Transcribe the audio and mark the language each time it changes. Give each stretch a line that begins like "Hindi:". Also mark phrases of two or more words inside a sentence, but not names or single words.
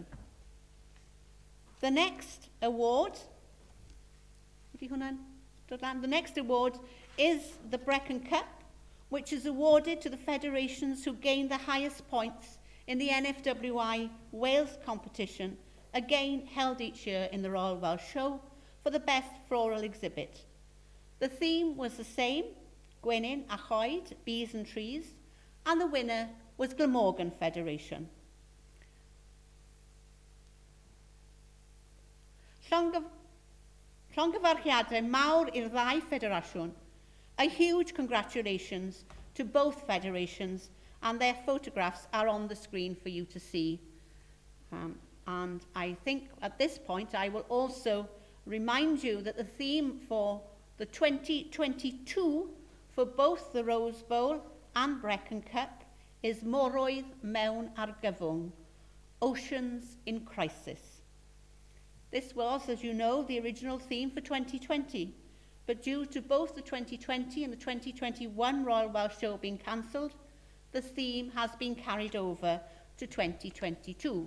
English: The next award, the next award is the Brecon Cup, which is awarded to the federations who gained the highest points in the NFWI Wales competition, again held each year in the Royal Welsh Show, for the best floral exhibit. The theme was the same,
Welsh: Gwynyn a Choed,
English: Bees and Trees, and the winner was Glamorgan Federation.
Welsh: Llongyfarchiadau mawr i'r ddau federasiwn.
English: A huge congratulations to both federations, and their photographs are on the screen for you to see. And I think at this point I will also remind you that the theme for the 2022 for both the Rose Bowl and Brecon Cup is
Welsh: Moroedd mewn argyfwng,
English: Oceans in Crisis. This was, as you know, the original theme for 2020, but due to both the 2020 and the 2021 Royal Welsh Show being cancelled, the theme has been carried over to 2022.